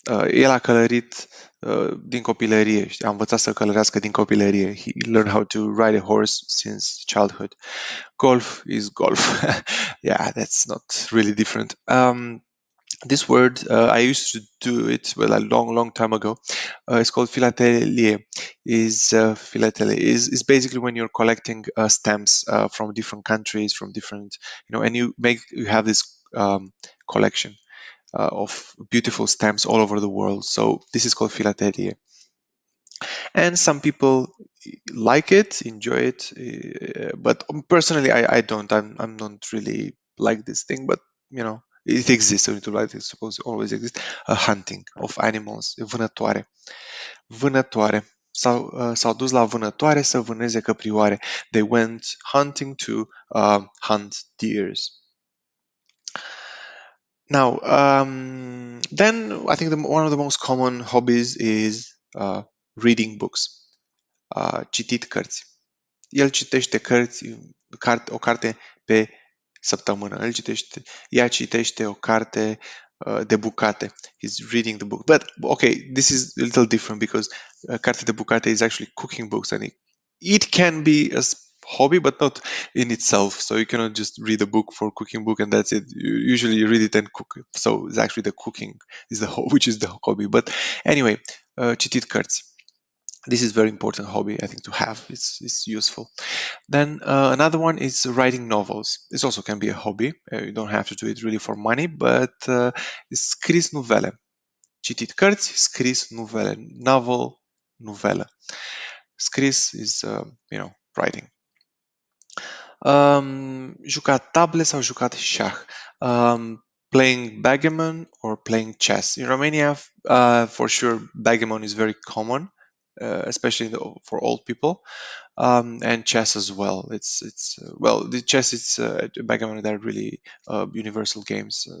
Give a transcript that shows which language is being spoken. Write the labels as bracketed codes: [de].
[ro] El a călărit din copilărie. A învățat să călărească din copilărie. [en] He learned how to ride a horse since childhood. Golf is golf. Yeah, that's not really different. This word, I used to do it a long time ago. It's called philatelie. Philatelie is basically when you're collecting stamps from different countries, from different, and you have this collection of beautiful stamps all over the world. So this is called philatelie. And some people like it, enjoy it, but personally, I don't. I'm not really like this thing, but it exists. So it's supposed to always exist. Hunting of animals, vânătoare, vânătoare. S-au dus la vânătoare să vâneze căprioare. They went hunting to hunt deers. Now, then I think one of the most common hobbies is reading books. [ro] Citit cărți. El citește o carte pe săptămână. Ea citește o carte de bucate. [en] He's reading the book. But okay, this is a little different because carte de bucate is actually cooking books, and it can be a hobby, but not in itself. So you cannot just read a book for cooking book and that's it. Usually you read it and cook it. So it's actually the cooking which is the hobby. But anyway, citit cărți. This is very important hobby, I think, to have. It's useful. Then another one is writing novels. This also can be a hobby. You don't have to do it really for money, but scris novele. [ro] Citit cărți, scris novele. Novel, novelă. [en] Scris is, writing. [ro] Jucat table sau jucat șah. [en] Playing backgammon or playing chess. In Romania, for sure, backgammon is very common, especially for old people, and chess as well. The chess, backgammon. They're really universal games.